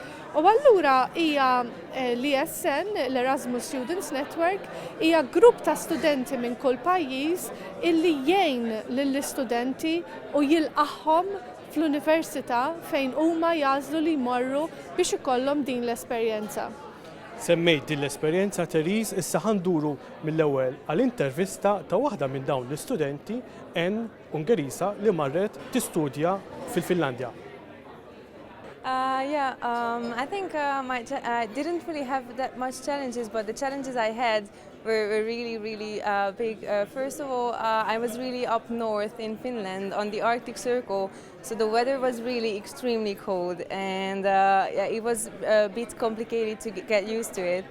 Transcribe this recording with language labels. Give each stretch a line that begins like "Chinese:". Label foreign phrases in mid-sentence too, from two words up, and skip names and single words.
Maltese: U allura hija l-ESN, l-Erasmus Students Network, hija grupp ta' studenti minn kull pajjiż illi jgħin lill-istudenti u jilqahom fl-università fejn huma jażlu li jmorru biex ikollhom din l-esperjenza. Semmejt din l-esperjenza Therese, issa ħanduru mill-ewwel għall-intervista ta' waħda minn dawn l-istudenti Ungeriża li marret tistudja fil-Finlandja.
English: I think I didn't really have that much challenges, but the challenges I had were really big. First of all, I was really up north in Finland on the Arctic Circle, so the weather was really extremely cold, and it was a bit complicated to get used to it.